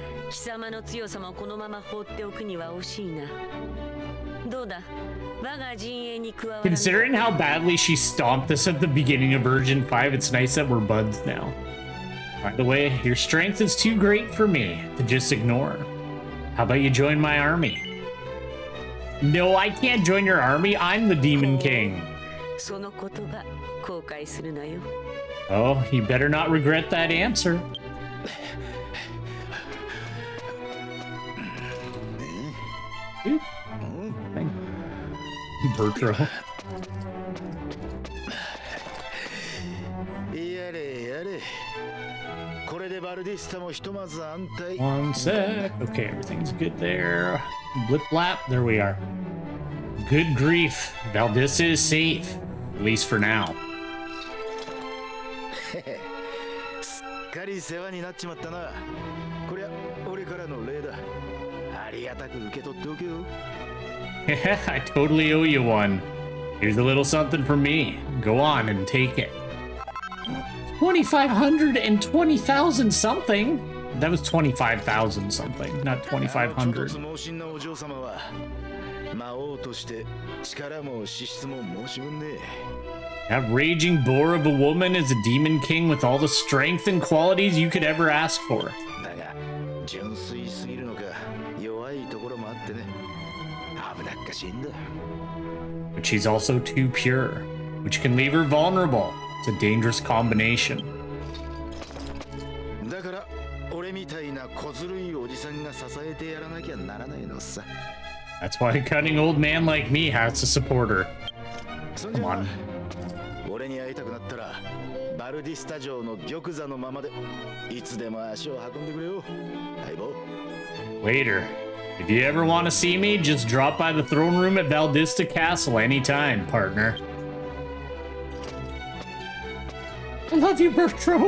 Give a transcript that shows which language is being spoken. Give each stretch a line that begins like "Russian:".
Japanese: 貴様の強さもこのまま放っておくには惜しいな。どうだ、我が陣営に加わらないか。
English: Considering how badly she stomped us at the beginning of version 5, it's nice that we're buds now. By the way, your strength is too great for me to just ignore. How about you join my army? No, I can't join your army. I'm the Demon King.
Japanese: その言葉後悔するなよ。
English: Oh, you better not regret that answer. Ooh. Thank you, Bertro.
Japanese: やれやれ。これでバルディスタもひとまず安泰。
English: One sec. Okay, everything's good there. Blip blap. There we are. Good grief. Valdista is safe. At least for now.
Japanese: すっかり世話になっちまったな。こりゃ俺からの礼だ。ありがたく受け取っておけよ。
English: I totally owe you one. Here's a little something from me. Go on and take it. 2,500 and 20,000 something. That was 25,000 something, not 2,500.
Japanese: 猛進なお嬢様は魔王として力も資質も申し分ねえ。
English: That raging boar of a woman is a demon king with all the strength and qualities you could ever ask for.
Japanese: だが純粋すぎるのか弱いところもあってね。危なっかしいんだ。
English: But she's also too pure, which can leave her vulnerable. It's a dangerous combination.
Japanese: だから俺みたいな小ずるいおじさんが支えてやらなきゃならないのさ。
English: That's why a cunning old man like me has to support her. Come on.
Japanese: 俺に会いたくなったらバルディスタ城の玉座のままでいつでも足を運んでくれよ。相棒。
English: Later. If you ever want to see me, just drop by the throne room at Valdista Castle anytime, partner. I love you, Bertram.